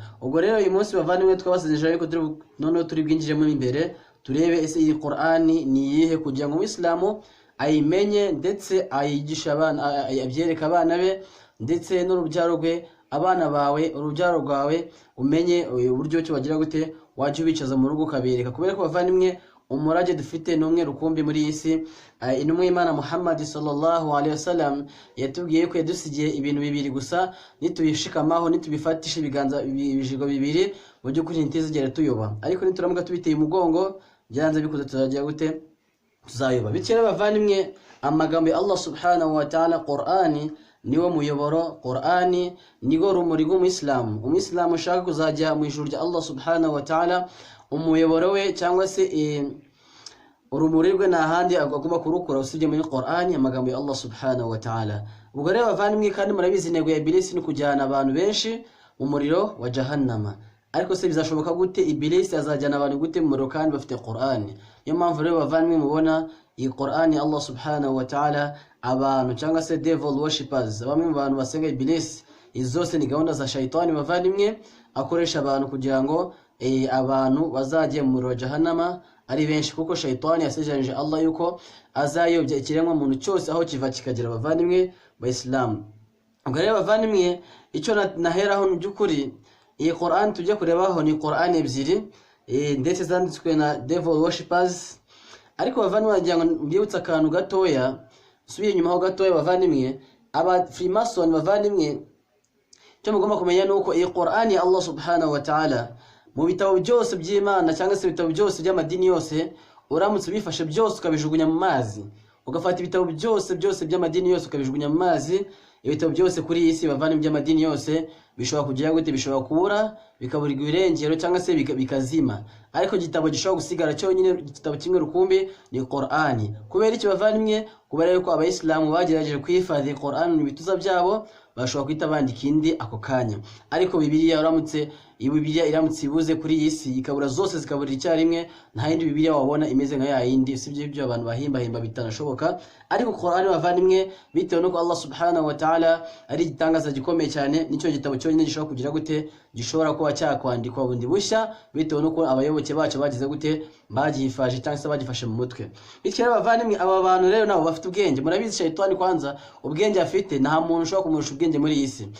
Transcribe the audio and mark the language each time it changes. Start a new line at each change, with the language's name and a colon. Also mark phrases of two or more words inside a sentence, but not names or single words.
Kinyarwanda: Ubwo rero uyu munsi bavandimwe twabasezeranyije yuko noneho turi bwinjiremo imbere turebe ese iyi Qur'ani ni iyihe, kugira ngo Uislamu ayimenye ndetse ayigisha abana, abyereka abana be ndetse n'urubyaro rwe, abana bawe, urubyaro rwawe umenye uburyo cyo bagira gute wajye ubicaza mu rugo ukabereka. Kubera ko bavandimwe umurage dufite n'umwe rukumbi muri iyi si. Intumwa y'Imana Muhammad
Arabic: صلى الله عليه وسلم
Kinyarwanda: yatubwiye ko yadusigiye ibintu bibiri gusa, nitubishikamaho nitubifatisha ibiganza ibijigo bibiri mu by'ukuri ntituzigera tuyoba, ariko nituramuka tubiteye umugongo byanze bikuze tuzagira gute tuzayoba. Bityo bavandimwe, amagambo ya
Arabic: الله سبحانه وتعالى,
Kinyarwanda: Qur'ani niwo muyoboro, Qur'ani nigo rumuri rw'umuyisilamu. Umuyisilamu ushaka kuzajya mu ijuru rya
Arabic: الله سبحانه وتعالى,
Kinyarwanda: umuyoboro we cyangwa se urumuri rwe nta handi agomba kurukura usibye muri Qur'ani, amagambo ya
Arabic: الله سبحانه وتعالى.
Kinyarwanda: Ubwo rero bavandimwe, kandi murabizi intego ya Ibilisi ni kujyana abantu benshi mu muriro wa Jahannama. Ariko se bizashoboka gute Ibilisi azajyana abantu gute mu muriro kandi bafite Qur'ani? Niyo mpamvu rero bavandimwe mubona iyi Qur'ani
Arabic: الله سبحانه وتعالى,
Kinyarwanda: abantu cyangwa se
English: devil worshippers,
Kinyarwanda: bamwe mu bantu basenga Ibilisi, izi zose ni gahunda za shayitani bavandimwe, akoresha abantu kugira ngo abantu bazajye mu muriro wa Jahannama ari benshi, kuko shayitani yasejeranije Allah yuko azayobya ikiremwa muntu cyose aho kiva kikagera. Bavandimwe b'Islam, ubwo rero bavandimwe, icyo naheraho mu by'ukuri iyi Qur'an tujye kurebaho ni Qur'an ebyiri ndetse zanditswe na
English: devil worshippers.
Kinyarwanda: Ariko bavandimwe, wagira ngo mbyibutse akantu gatoya, subiye inyuma ho gatoya bavandimwe, aba Freemason bavandimwe, cyo mugomba kumenya nuko iyi Qur'an ya
Arabic: الله سبحانه وتعالى
Kinyarwanda: mu bitabo byose by'Imana cyangwa se ibitabo byose by'amadini yose, uramutse bifashe byose ukabijugunya mu mazi, ugafata ibitabo byose by'amadini yose ukabijugunya mu mazi, ibitabo byose kuri iyi si bavandimwe by'amadini yose bishobora kugira gute, bishobora kubura, bikaburirwa irengero cyangwa se bikazima. Ariko igitabo gishobora gusigara cyonyine, igitabo kimwe rukumbi, ni Qur'ani. Kubera iki bavandimwe? Kubera yuko abayisilamu bagerageje kwifadhi Qur'ani mu bituza byabo, bashobora kwita bandika indi ako kanya. Ariko Bibiliya iramutse ibuze kuri iyi si, ikabura zose zikaburira icyarimwe, nta yindi Bibiliya wabona imeze nka ya yindi, usibye ibyo abantu bahimba bitanashoboka. Ariko Qur'ani bavandimwe, bitewe nuko
Arabic: الله سبحانه وتعالى
Kinyarwanda: ari igitangaza gikomeye cyane, nicyo gitabo cyonyine gishobora kugira gute gishobora kuba cyakwandikwa bundi bushya bitewe nuko abayoboke bacu bagize gute bagifashe cyangwa se bagifashe mu mutwe. Bityo rero bavandimwe, aba bantu rero nabo bafite ubwenge. Murabizi Shaitani kwanza ubwenge afite nta muntu ushobora kumurusha ubwenge muri iyi si.